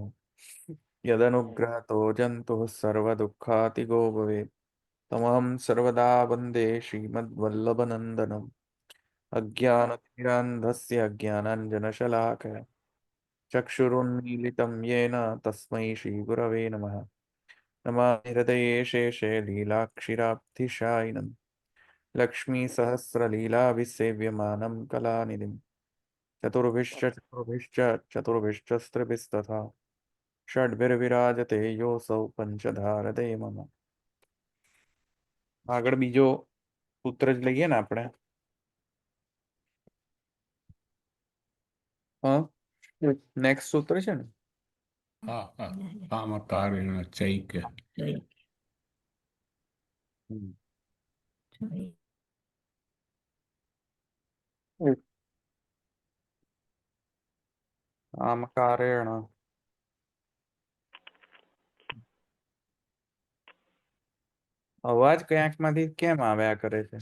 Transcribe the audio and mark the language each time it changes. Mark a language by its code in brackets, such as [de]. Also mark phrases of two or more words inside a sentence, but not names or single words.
[sa] यदनुग्रहतो जन्तुः सर्वदुःखातिगो भवेत् तमहं सर्वदा वन्दे श्रीमद्वल्लभनन्दनम् अज्ञानतिमिरान्धस्य ज्ञानाञ्जनशलाकया चक्षुरुन्मीलितं येन तस्मै श्रीगुरवे नमः नमामि हृदये शेषे लीलाक्षिराब्धिशायिनम् लक्ष्मीसहस्रलीलाभिसेव्यमानं कलानिधिं चतुर्भिश्च षड्भिर्विराजते योऽसौ पंचधारदे मम [gu] આગળ બીજો સૂત્ર જ લઈએ ને આપણે. હા, નેક્સ્ટ સૂત્ર છે ને. હા હા [sa] कामकारेण चैक [gu] આમકારેણ અવાજ ક્યાંકમાંથી કેમ આવ્યા કરે છે?